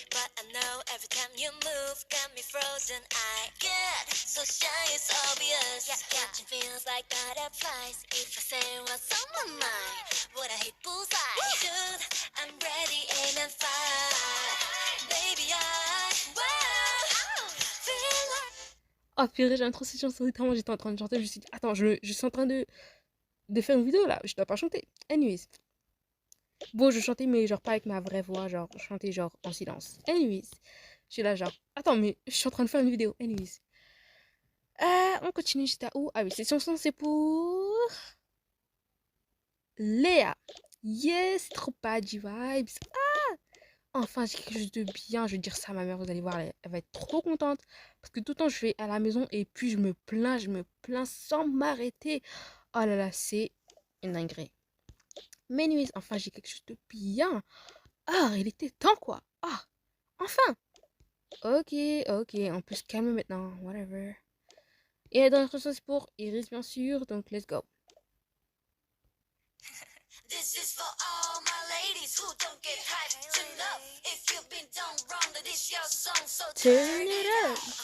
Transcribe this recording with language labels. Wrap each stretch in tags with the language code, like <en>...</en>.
<en>But I know every time you move, got me frozen. I get so shy, it's obvious. Catching feels like butterflies. If I say what's on my mind, would I hit bullseye? Dude, I'm ready, aim and fire. Baby, wow, feel like.</en> <fr>Oh purée, j'aime trop cette chanson, littéralement j'étais en train de chanter, je me suis dit, attends, je suis en train de faire une vidéo là, je dois pas chanter. Anyways. Bon, je chantais, mais genre pas avec ma vraie voix, genre je chantais genre en silence. Anyways, je suis là genre, attends, mais je suis en train de faire une vidéo. Anyways. On continue, j'étais où? Ah oui, cette chanson c'est pour Léa. Yes, trop pas du vibes. Enfin, j'ai quelque chose de bien, je vais dire ça à ma mère, vous allez voir, elle va être trop contente. Parce que tout le temps je vais à la maison et puis je me plains sans m'arrêter. Oh là là, c'est une dinguerie. Mais anyways, enfin j'ai quelque chose de bien. Ah, il était temps quoi. Ah, enfin. Ok, ok, on peut se calmer maintenant, whatever. Et la dernière chanson c'est pour Iris bien sûr, donc</fr> <en>let's go. This is for all my ladies who don't get hyped enough. If you've been done wrong, then this your song, so turn it up.</en>